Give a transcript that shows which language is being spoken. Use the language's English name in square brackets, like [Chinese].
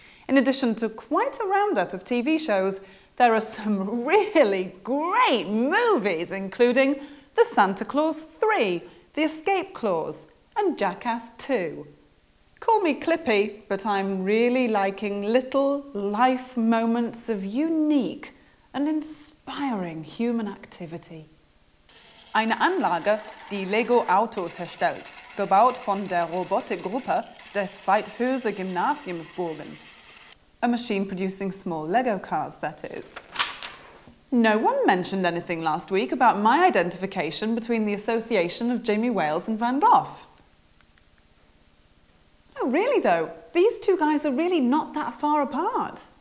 [English] In addition to quite a roundup of TV shows, there are some really great movies, including The Santa Claus 3, The Escape Clause, and Jackass 2. Call me Clippy, but I'm really liking little life moments of unique and inspiring human activity. [German] Eine Anlage, die Lego-Autos herstellt, gebaut von der Robotikgruppe des Weidhöse Gymnasiums Burgen. [English] A machine producing small Lego cars, that is. No one mentioned anything last week about my identification between the association of Jamie Wales and Van Gogh. No, really though, these two guys are really not that far apart.